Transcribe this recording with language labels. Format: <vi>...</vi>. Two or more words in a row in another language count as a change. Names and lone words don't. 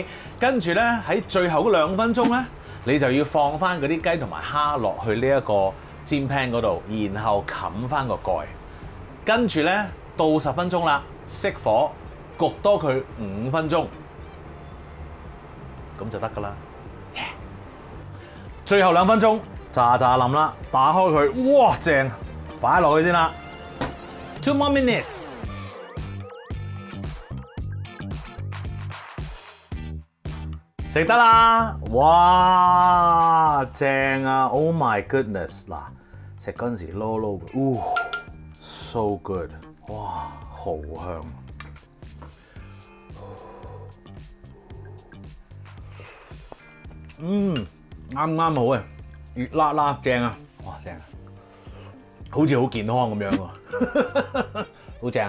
<yue>跟住咧喺最後嗰2分鐘咧，你就要放翻嗰啲雞同埋蝦落去呢一個煎 pan 嗰度，然後冚翻個蓋，跟住咧到10分鐘啦，熄火，焗多佢5分鐘，咁就得㗎啦。Yeah. 最後2分鐘。炸腍啦，打開佢，哇正，擺落去先啦。</yue> <en>2 more minutes，</en> <yue>食得啦，哇正啊 ！</yue> <en>Oh my goodness，</en> <yue>嗱，食嗰陣時撈撈嘅 ，</yue> <en>so good，</en> <yue>哇好香。啱啱好啊！熱辣辣正啊！哇正啊，好似好健康咁樣喎，好正啊！</yue>